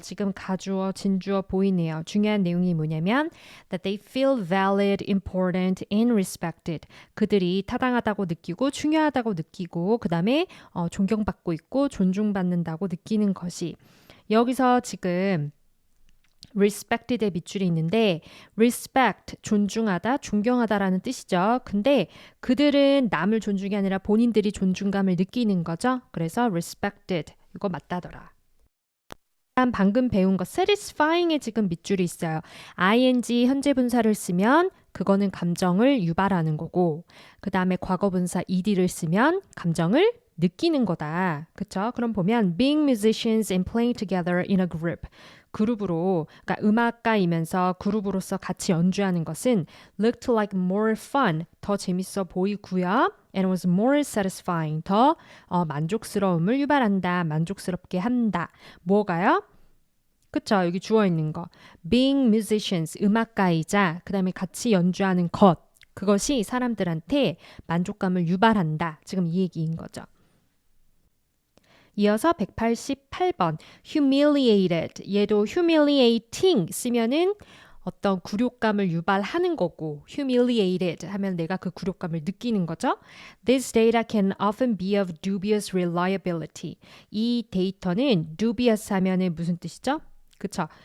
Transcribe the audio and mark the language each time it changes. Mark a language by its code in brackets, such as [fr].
[ko] 지금 가주어, 진주어 보이네요. 중요한 내용이 뭐냐면 [en] that they feel valid, important, and respected. [ko] 그들이 타당하다고 느끼고 중요하다고 느끼고 그 다음에 존경받고 있고 존중받는다고 느끼는 것이 여기서 지금 respected의 밑줄이 있는데 respect, 존중하다, 존경하다라는 뜻이죠. 근데 그들은 남을 존중이 아니라 본인들이 존중감을 느끼는 거죠. 그래서 respected, 이거 맞다더라. 방금 배운 거 satisfying에 지금 밑줄이 있어요. ing 현재 분사를 쓰면 그거는 감정을 유발하는 거고 그 다음에 과거 분사 ed를 쓰면 감정을 느끼는 거다. 그쵸? 그럼 보면 [en] being musicians and playing together in a group. [ko] 그룹으로, 그러니까 음악가이면서 그룹으로서 같이 연주하는 것은 [en] looked like more fun, [ko] 더 재밌어 보이고요. [en] And was more satisfying, [ko] 더 만족스러움을 유발한다, 만족스럽게 한다. 뭐가요? 그쵸? 여기 주어 있는 거. [en] Being musicians, [ko] 음악가이자 그 다음에 같이 연주하는 것. 그것이 사람들한테 만족감을 유발한다. 지금 이 얘기인 거죠. 이어서 188번 humiliated 얘도 humiliating 쓰면은 어떤 굴욕감을 유발하는 거고 humiliated 하면 내가 그 굴욕감을 느끼는 거죠. [en] This data can often be of dubious reliability. [ko] 이 데이터는 dubious 하면은 무슨 뜻이죠? 그쵸?